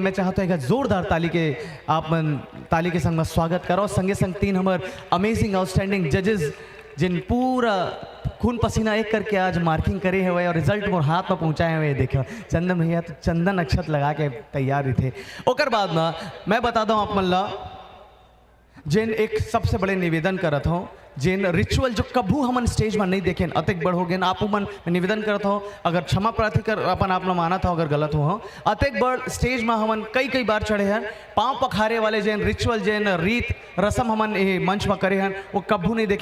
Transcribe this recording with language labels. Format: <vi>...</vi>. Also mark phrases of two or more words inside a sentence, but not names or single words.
<hne>मैं चाहता हूँ जोरदार ताली के आप ताली के संग में स्वागत करो। संगे संग 3 हमारे</hne> <en>amazing outstanding judges</en> <hne>जिन पूरा खून पसीना एक करके आज मार्किंग करे हुए और रिजल्ट मोर हाथ में पहुँचाए हुए। देखो चंदन भैया तो चंदन अक्षत लगा के तैयार ही थे। ओकर बाद में मैं बता दूँ आप मन ला जिन एक सबसे बड़े निवेदन करत हूँ, जिन रिचुअल जो कभू हमन स्टेज में नहीं देखे अतिक बड़ हो गए। आप मन निवेदन करत हो, अगर क्षमा प्रार्थी कर अपन आप माना था अगर गलत हो अतिक बड़ स्टेज में हमन कई बार चढ़े हैं। पाँव पखारे वाले जिन रिचुअल जिन रीत रस्म हमन मंच में करे हैं वो कभू नहीं देखे।</hne>